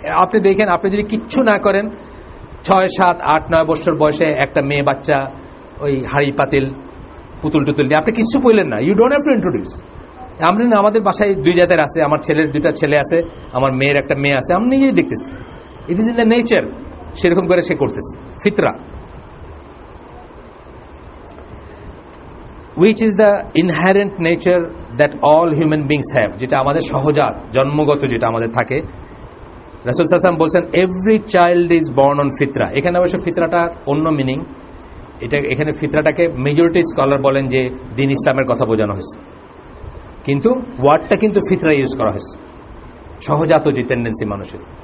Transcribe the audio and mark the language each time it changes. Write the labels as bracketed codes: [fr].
[bn] আপনি দেখেন, আপনি যদি কিচ্ছু না করেন, 6, 7, 8, 9 বছর বয়সে একটা মেয়ে বাচ্চা ওই হাড়ি পাতিল পুতুল টুতুল দিয়ে আপনি কিচ্ছু বললেন না, [en] You don't have to introduce. [bn] আমরা না, আমাদের বাসায় 2 জাতের আছে, আমার ছেলের 2টা ছেলে আছে, আমার মেয়ের একটা মেয়ে আছে, আমি নিজেই দেখতেছি। [en] it is in the nature, [bn] সেরকম করে সে করতেছে, ফিতরা। [en] which is the inherent nature that all human beings have, [bn] যেটা আমাদের সহজাত, জন্মগত, যেটা আমাদের থাকে। রাসূল সাল্লাল্লাহু আলাইহি ওয়াসাল্লাম বলছেন, [en] Every child is born on ফিতরা। [bn] এখানে অবশ্য ফিতরাটা অন্য মিনিং, এখানে ফিতরাটাকে মেজরিটি স্কলার বলেন যে দ্বীন ইসলামের কথা বোঝানো হয়েছে, কিন্তু ওয়ার্ডটা কিন্তু ফিতরা ইউজ করা হয়েছে, সহজাত যে টেন্ডেন্সি মানুষের।